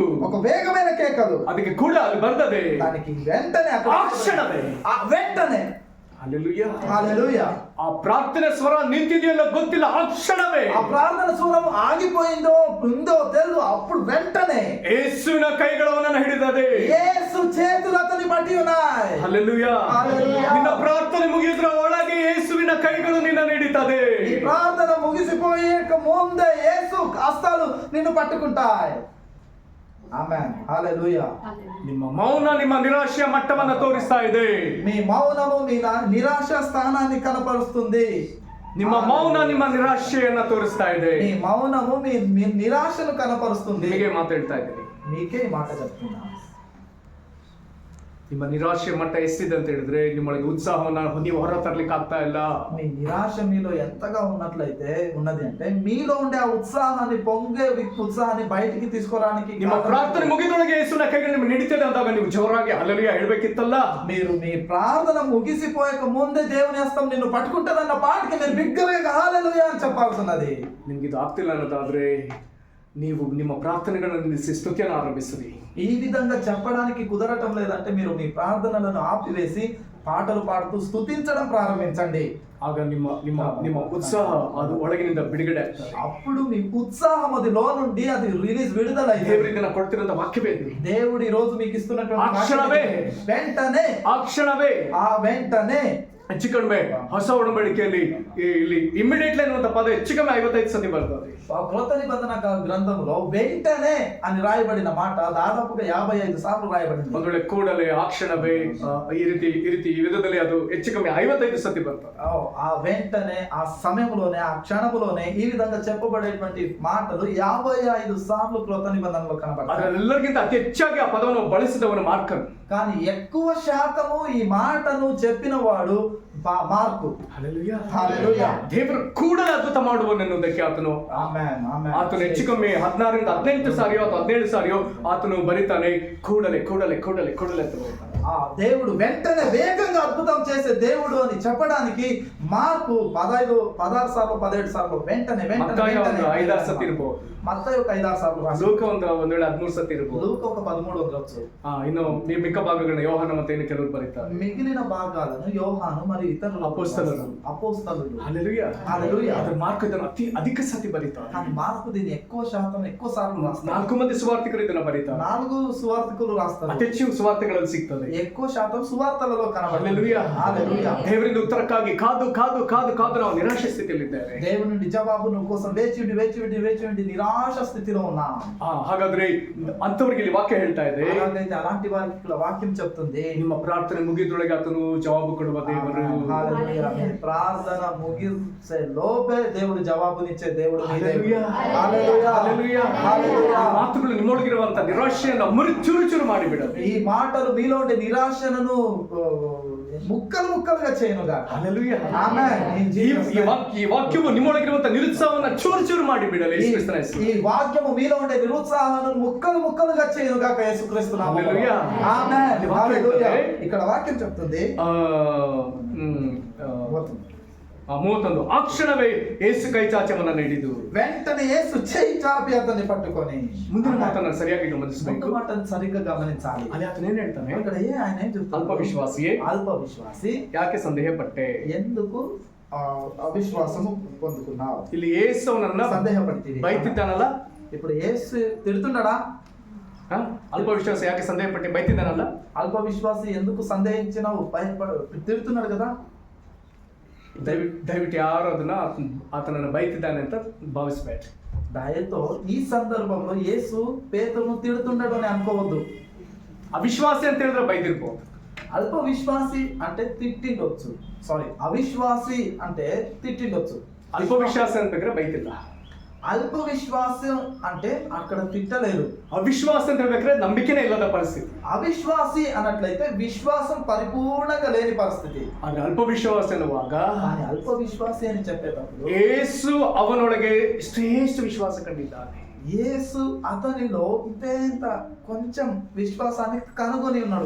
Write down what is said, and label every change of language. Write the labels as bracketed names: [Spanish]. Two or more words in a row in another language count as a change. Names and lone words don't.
[Telugu] ఒక వేగమైన కేకలు. [Kannada] ಅದಕ್ಕೆ ಕೂಡ ಅಲ್ಲಿ ಬರ್ತದೆ [Telugu] దానికి వెంటనే [Kannada] ಆ ಕ್ಷಣವೇ, [Telugu] వెంటనే. హల్లెలూయా. హల్లెలూయా. [Kannada] ಆ ಪ್ರಾರ್ಥನೆ ಸ್ವರ ನಿಂತಿದೆಯಲ್ಲ ಗೊತ್ತಿಲ್ಲ, ಆ ಕ್ಷಣವೇ, [Telugu] ఆ ప్రార్థన స్వరం ఆగిపోయిందో ఉందో తెలియదు, అప్పుడు వెంటనే [Kannada] ಯೇಸುವಿನ ಕೈಗಳು ಅವನನ್ನು ಹಿಡಿದದೆ. [Telugu] యేసు చేతులు అతని పట్టి ఉన్నాయి. [Kannada] ಹಲ್ಲೆಲೂಯಾ. [Telugu] హల్లెలూయా. [Kannada] ನಿನ್ನ ಪ್ರಾರ್ಥನೆ ಮುಗಿದ್ರ ಒಳಗೆ ಯೇಸುವಿನ ಕೈಗಳು ನಿನ್ನನ್ನು ಹಿಡಿತದೆ. [Telugu] ఈ ప్రార్థన ముగిసిపోయేక ముందే యేసు హస్తాలు నిన్ను పట్టుకుంటాయి. ఆమేన్. హల్లెలూయా. [Kannada] ನಿಮ್ಮ ಮೌನ ನಿಮ್ಮ ನಿರಾಶೆಯ ಮಟ್ಟವನ್ನ ತೋರಿಸ್ತಾ ಇದೆ. [Telugu] మీ మౌనము మీ నిరాశ స్థానాన్ని కనపరుస్తుంది. [Kannada] ನಿಮ್ಮ ಮೌನ ನಿಮ್ಮ ನಿರಾಶೆಯನ್ನ ತೋರಿಸ್ತಾ ಇದೆ. [Telugu] మీ మౌనము మీ నిరాశను కనపరుస్తుంది. [Kannada] ಹೀಗೆ ಮಾತಾಡ್ತಾ ಇದ್ದೀನಿ. [Telugu] మీకే ఈ మాట చెప్తున్నా. [Kannada] ನಿಮ್ಮ ನಿರಾಶೆ ಮಟ್ಟ ಎಷ್ಟಿದೆ ಅಂತ ಹೇಳಿದ್ರೆ, ನಿಮ್ಮೊಳಗೆ ಉತ್ಸಾಹವನ್ನ ನೀವು ಹೊರ ತರ್ಲಿಕ್ಕೆ ಆಗ್ತಾ ಇಲ್ಲ. [Telugu] మీ నిరాశ మీలో ఎంతగా ఉన్నది అంటే మీలో ఉండే ఆ ఉత్సాహాన్ని పొంగే ఉత్సాహాన్ని బయటికి తీసుకురానికి [Kannada] ನಿಮ್ಮ ಪ್ರಾರ್ಥನೆ ಮುಗಿದೊಳಗೆ ಯೇಸುವಿನ ಕೈಗಳು ನಿಮಗೆ ಹಿಡಿತದೆ ಅಂದಾಗ ನೀವು ಜೋರಾಗಿ ಹಲ್ಲೆಲೂಯಾ ಹೇಳ್ಬೇಕಿತ್ತಲ್ಲ. [Telugu] మీరు మీ ప్రార్థన ముగిసిపోయక ముందే దేవుని హస్తం నిన్ను పట్టుకుంటదన్న పాటికి మీరు బిగ్గరగా హల్లెలూయా అని చెప్పాల్సినది. [Kannada] ನಿಮ್ಗೆ ಇದು ಆಗ್ತಿಲ್ಲ ಅನ್ನೋದಾದ್ರೆ ನೀವು ನಿಮ್ಮ ಪ್ರಾರ್ಥನೆಗಳನ್ನು ನಿಲ್ಲಿಸಿ ಸ್ತುತಿಯನ್ನು ಆರಂಭಿಸಿರಿ. [Telugu] ఈ విధంగా చెప్పడానికి కుదరటం లేదంటే మీరు మీ ప్రార్థనలను ఆపివేసి పాటలు పాడుతూ స్తుతించడం ప్రారంభించండి. [Kannada] ಆಗ ನಿಮ್ಮ ನಿಮ್ಮ ನಿಮ್ಮ ಉತ್ಸಾಹ ಅದು ಒಳಗಿನಿಂದ ಬಿಡುಗಡೆ ಆಗ್ತದೆ. [Telugu] అప్పుడు మీ ఉత్సాహం అది లో నుండి అది విడుదల [Kannada] ದೇವರಿಂದ ಕೊಡ್ತಿರೋಂಥ ವಾಕ್ಯವೇ ಇದು. [Telugu] దేవుడు ఈ రోజు మీకు ఇస్తున్నటువంటి ఆ క్షణమే, వెంటనే, [Kannada] ಆ ಕ್ಷಣವೇ, [Telugu] ఆ వెంటనే. [Kannada] ಹೆಚ್ಚು ಕಡಿಮೆ ಹೊಸ ಒಡಂಬಡಿಕೆಯಲ್ಲಿ ಇಲ್ಲಿ ಇಮಿಡಿಯೇಟ್ಲಿ ಅನ್ನುವಂಥ ಪದ ಹೆಚ್ಚು ಕಡಿಮೆ 55 ಸತಿ ಬರ್ತದೆ. [Telugu] క్రొత్త నిబంధన గ్రంథంలో వెంటనే అని రాయబడిన మాట దాదాపుగా 55 సార్లు రాయబడింది. [Kannada] ಒಂದು ವೇಳೆ ಕೂಡಲೇ, ಆ ಕ್ಷಣವೇ, ಈ ರೀತಿ ಈ ವಿಧದಲ್ಲಿ ಅದು ಹೆಚ್ಚು ಕಮ್ಮಿ 55 ಸತಿ ಬರ್ತದೆ. [Telugu] ఆ వెంటనే, ఆ సమయంలోనే, ఆ క్షణములోనే ఈ విధంగా చెప్పబడేటువంటి మాటలు 55 సార్లు క్రొత్త నిబంధనలో కనబడతాయి. [Kannada] ಅದರೆಲ್ಲರಿಗಿಂತ ಅತಿ ಹೆಚ್ಚಾಗಿ ಆ ಪದವನ್ನು ಬಳಸಿದವನು ಮಾರ್ಕನು. [Telugu] కానీ ఎక్కువ శాతము ఈ మాటను చెప్పిన వాడు మార్కు. [Kannada] ಹಲ್ಲೆಲೂಯಾ. [Telugu] హల్లెలూయా. [Kannada] ದೇವರು ಕೂಡಲೇ ಅದ್ಭುತ ಮಾಡುವನೆನ್ನುವುದಕ್ಕೆ ಆತನು ಆಮೆನ್. ಆಮೆನ್. ಆತನು ಹೆಚ್ಚು ಕಮ್ಮಿ 16ರಿಂದ 18 ಸಾರಿಯೋ ಅಥವಾ 17 ಸಾರಿಯೋ ಆತನು ಬರೀತಾನೆ ಕೂಡಲೇ ಕೂಡಲೇ ಕೂಡಲೇ ಕೂಡಲೇ ಅಂತ ಹೇಳ್ತಾನೆ. [Telugu] ఆ దేవుడు వెంటనే వేగంగా అద్భుతం చేసే దేవుడు అని చెప్పడానికి మార్కు 16 సార్లు 17 సార్లు వెంటనే [Kannada] ಮತ್ತಾಯ ಒಂದು 5-6 ಸತಿ ಇರಬಹುದು. [Telugu] మత్తయి ఒక 5-6 సార్లు రాశాడు. [Kannada] ಲೂಕ ಒಂದು ವೇಳೆ 13 ಸತಿ ಇರಬಹುದು. [Telugu] లూకా ఒక 13 ఉండొచ్చు. [Kannada] ಇನ್ನು ಮಿಕ್ಕ ಭಾಗಗಳನ್ನ ಯೋಹಾನ ಮತ್ತೆ ಇನ್ನು ಕೆಲವರು ಬರೀತಾರೆ. [Telugu] మిగిలిన భాగాలను యోహాను మరియు ఇతరులు అపోస్తలులు. హల్లెలూయా. హల్లెలూయా. [Kannada] ಅದರ ಮಾರ್ಕ್ ಇದನ್ನು ಅಧಿಕ ಸತಿ ಬರೀತಾರೆ. [Telugu] కానీ మార్కు దీన్ని ఎక్కువ శాతం ఎక్కువ సార్లు రాస్తారు. [Kannada] 4 ಮಂದಿ ಸುವಾರ್ತಿಕರು ಇದನ್ನ ಬರೀತಾರೆ. [Telugu] 4 సువార్తికులు రాస్తారు. [Kannada] ಅತಿ ಹೆಚ್ಚು ಸುವಾರ್ತೆಗಳಲ್ಲಿ ಸಿಗ್ತದೆ. [Telugu] ఎక్కువ శాతం సువార్తలలో కనబడుతుంది. హల్లెలూయా. హల్లెలూయా. [Kannada] ದೇವರಿಂದ ಉತ್ತರಕ್ಕಾಗಿ ಕಾದು ಕಾದು ಕಾದು ಕಾದು ನಾವು ನಿರಾಶೆ ಸ್ಥಿತಿಯಲ್ಲಿದ್ದೇವೆ. [Telugu] దేవుని నుండి జవాబును కోసం వేచి ఉండి నిరాశ స్థితిలో ఉన్నాం. [Kannada] ಹಾಗಾದ್ರೆ ಅಂತವರಿಗೆ ಇಲ್ಲಿ ವಾಕ್ಯ ಹೇಳ್ತಾ ಇದೆ, [Telugu] అలాగైతే అలాంటి వారికి ఇక్కడ వాక్యం చెప్తుంది, [Kannada] ನಿಮ್ಮ ಪ್ರಾರ್ಥನೆ ಮುಗಿದೊಳಗೆ ಆತನು ಜವಾಬು ಕೊಡುವ ದೇವರು. [Telugu] హల్లెలూయా. మీ ప్రార్థన ముగిసే లోపే దేవుడు జవాబునిచ్చే దేవుడు మీ దేవుడు. హల్లెలూయా. హల్లెలూయా. హల్లెలూయా. హల్లెలూయా. [Kannada] ಈ ಮಾತುಗಳು ನಿಮ್ಮೊಳಗಿರುವಂತ ನಿರಾಶೆಯನ್ನು ಚೂರು ಚೂರು ಮಾಡಿಬಿಡದು. [Telugu] ఈ మాటలు మీలో ఉండే నిరాశను ముక్కలు ముక్కలుగా చేయనుగా. హల్లెలూయా. ఆమేన్. [Kannada] ಈ ವಾಕ್ಯವು ನಿಮ್ಮೊಳಗಿರುವಂತ ನಿರುತ್ಸಾಹವನ್ನು ಚೂರು ಚೂರು ಮಾಡಿಬಿಡಲಿ ಯೇಸುಕ್ರಿಸ್ತನ ಹೆಸರು. [Telugu] ఈ వాక్యము మీలో ఉండే నిరుత్సాహాలను ముక్కలు ముక్కలుగా చేయనుగా యేసుక్రీస్తు నామములో. హల్లెలూయా. ఆమేన్. హల్లెలూయా. ఇక్కడ వాక్యం చెప్తుంది [Kannada] 31 ಆ ಕ್ಷಣವೇ ಯೇಸು ಕೈ ಚಾಚವನ್ನು ಹಿಡಿದು [Telugu] వెంటనే యేసు చేయి చాపి అతన్ని పట్టుకొని. [Kannada] ಮುಂದಿನ ಮಾತನ್ನ ಸರಿಯಾಗಿ ಗಮನಿಸಬೇಕು. [Telugu] ముందు మాటను సరిగ్గా గమనించాలి. [Kannada] ಅಲ್ಲಿ ಆತನ ಏನ್ ಹೇಳ್ತಾನೆ, [Telugu] ఇక్కడ ఆయన ఏం చెప్తాడు? [Kannada] ಅಲ್ಪ ವಿಶ್ವಾಸಿಯೇ, [Telugu] అల్ప విశ్వాసి, [Kannada] ಯಾಕೆ ಸಂದೇಹ ಪಟ್ಟೆ? [Telugu] ఎందుకు అవిశ్వాసము పొందుకున్నావు? [Kannada] ಇಲ್ಲಿ ಯೇಸುವನನ್ನ [Telugu] సందేహపడితివి. [Kannada] ಬೈತಿದ್ದಾನಲ್ಲ, [Telugu] ఇప్పుడు యేసు తిడుతున్నాడా? [Kannada] ಅಲ್ಪ ವಿಶ್ವಾಸ ಯಾಕೆ ಸಂದೇಹ ಪಟ್ಟೆ ಬೈತಿದ್ದಾನಲ್ಲ, [Telugu] అల్ప విశ్వాసి ఎందుకు సందేహించినావు? తిడుతున్నాడు కదా. [Kannada] ದಯವಿಟ್ಟು ಯಾರು ಅದನ್ನ ಆತನನ್ನು ಬೈತಿದ್ದಾನೆ ಅಂತ ಭಾವಿಸಬೇಡ. [Telugu] దయతో ఈ సందర్భంలో యేసు పేతురును తిడుతున్నాడు అని అనుకోవద్దు. [Kannada] ಅವಿಶ್ವಾಸಿ ಅಂತ ಹೇಳಿದ್ರೆ ಬೈದಿರ್ಬೋದು. [Telugu] అల్ప విశ్వాసి అంటే తిట్టిండొచ్చు. అవిశ్వాసి అంటే తిట్టిండొచ్చు. [Kannada] ಅಲ್ಪ ವಿಶ್ವಾಸ ಅಂತ ಬೇಕಾದ್ರೆ ಬೈತಿಲ್ಲ. [Telugu] అల్ప విశ్వాసం అంటే అక్కడ తిట్టలేదు. [Kannada] ಅವಿಶ್ವಾಸ ಅಂತ ಹೇಳ್ಬೇಕಾದ್ರೆ ನಂಬಿಕೆನೇ ಇಲ್ಲದ ಪರಿಸ್ಥಿತಿ. [Telugu] అవిశ్వాసి అన్నట్లయితే విశ్వాసం పరిపూర్ణంగా లేని పరిస్థితి. [Kannada] ಆದ್ರೆ ಅಲ್ಪ ವಿಶ್ವಾಸ ಎನ್ನುವಾಗ [Telugu] కానీ అల్ప విశ్వాసి అని చెప్పేటప్పుడు [Kannada] ಯೇಸು ಅವನೊಳಗೆ ಶ್ರೇಷ್ಠ ವಿಶ್ವಾಸ ಕಂಡಿದ್ದಾನೆ. [Telugu] యేసు అతనిలో ఇంత కొంచెం విశ్వాసాన్ని కనుగొని ఉన్నాడు.